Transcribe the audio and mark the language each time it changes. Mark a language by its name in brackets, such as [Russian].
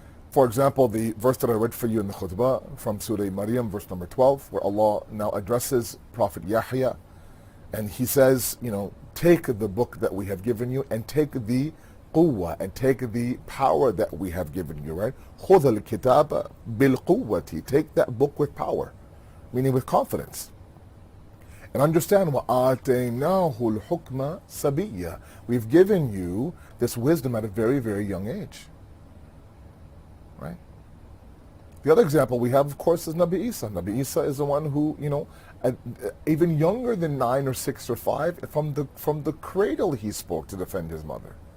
[English] For example, the verse that I read for you in the khutbah from Surah Maryam, verse number 12, where Allah now addresses Prophet Yahya, and he says, take the book that we have given you and take the quwwah and take the power that we have given you, right? [Arabic] خُذَ الْكِتَابَ بِالْقُوَّةِ. [English] Take that book with power, meaning with confidence. [Arabic] And understand, وَآتَيْنَاهُ الْحُكْمَ صَبِيًّا. [English] We've given you this wisdom at a very young age, right? The other example we have, of course, is Nabi Isa. Nabi Isa is the one who, even younger than 9 or 6 or 5, from the cradle he spoke to defend his mother.